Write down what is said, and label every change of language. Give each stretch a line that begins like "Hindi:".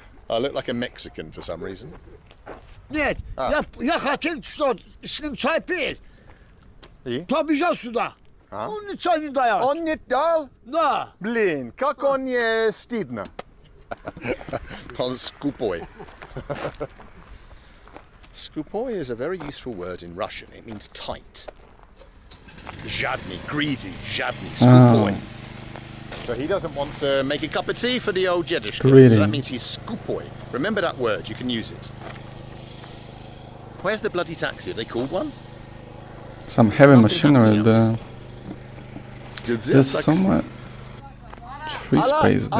English: I look like a Mexican for some reason.
Russian: Нет, я хотел, что с ним чай пил. И? Побежал сюда. Он чай не дает. Он не дал? Да. Блин, как он не стыдно. Он скупой.
English: Скупой is a very useful word in Russian. It means tight.
Russian: Жадный,
English: greedy,
Russian: жадный, скупой.
English: So he doesn't want to make a cup of tea for the old Jedushka. Greedy. So that means he's skupoi. Remember that word, you can use it. Where's the bloody taxi? Have they called one? Some heavy machinery there. There's There's somewhat free space there.